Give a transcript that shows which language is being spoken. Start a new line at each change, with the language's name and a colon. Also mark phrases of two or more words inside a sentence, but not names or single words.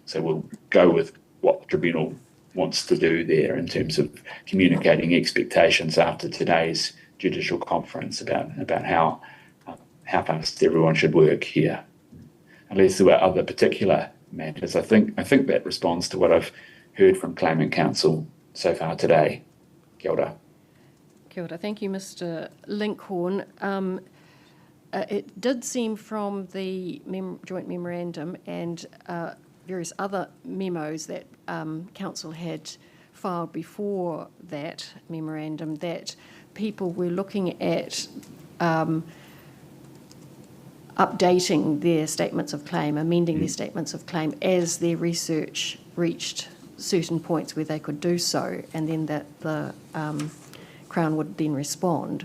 English: So we'll go with what the tribunal wants to do there in terms of communicating expectations after today's judicial conference about how fast everyone should work here. Unless there were other particular matters, I think that responds to what I've heard from Claimant Counsel so far today.
Māori: Kia ora. Kia ora.
English: Thank you, Mr. Linkhorn. It did seem from the joint memorandum and various other memos that Council had filed before that memorandum that people were looking at updating their statements of claim, amending their statements of claim as their research reached certain points where they could do so, and then that the Crown would then respond.